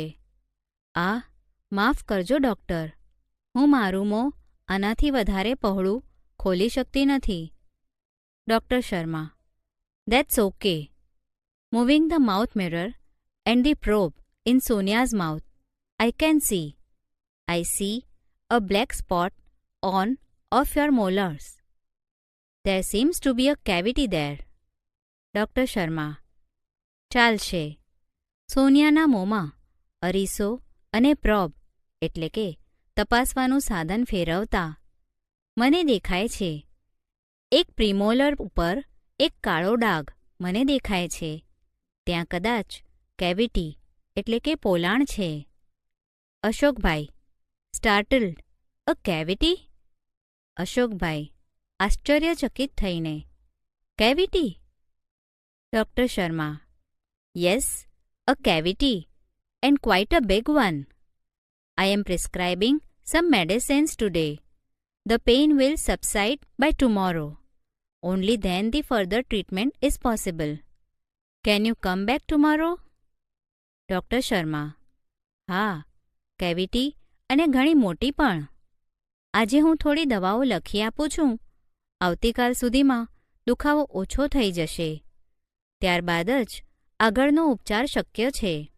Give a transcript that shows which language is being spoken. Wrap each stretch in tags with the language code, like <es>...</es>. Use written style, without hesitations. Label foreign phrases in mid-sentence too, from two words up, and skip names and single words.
<gu>માફ કરજો ડૉક્ટર, હું મારું મોં આનાથી વધારે પહોળું ખોલી શકતી નથી."</gu> <en>Doctor Sharma: "That's okay." Moving the mouth mirror and the probe in Sonia's mouth. I see a black spot on of your molars. There seems to be a cavity there.</en> <gu>ડૉક્ટર શર્મા: "ચાલશે." સોનિયાના મોંમાં અરીસો અને પ્રોબ એટલે કે તપાસવાનું સાધન ફેરવતા: "મને દેખાય છે. એક પ્રિમોલર ઉપર એક કાળો ડાઘ મને દેખાય છે. ત્યાં કદાચ કેવિટી એટલે કે પોલાણ છે."</gu> <en>Ashokbhai startled: "A cavity?"</en> <gu>અશોકભાઈ આશ્ચર્યચકિત થઈને: "કેવિટી?"</gu> <en>Doctor Sharma: "Yes, a cavity, and quite a big one. I am prescribing some medicines today. The pain will subside by tomorrow. Only then the further treatment is possible. Can you come back tomorrow?"</en> <gu>ડૉક્ટર શર્મા: "હા, કેવિટી અને ઘણી મોટી પણ. આજે હું થોડી દવાઓ લખી આપું છું. આવતીકાલ સુધીમાં દુખાવો ઓછો થઈ જશે. ત્યારબાદ જ આગળનો ઉપચાર શક્ય છે.</gu>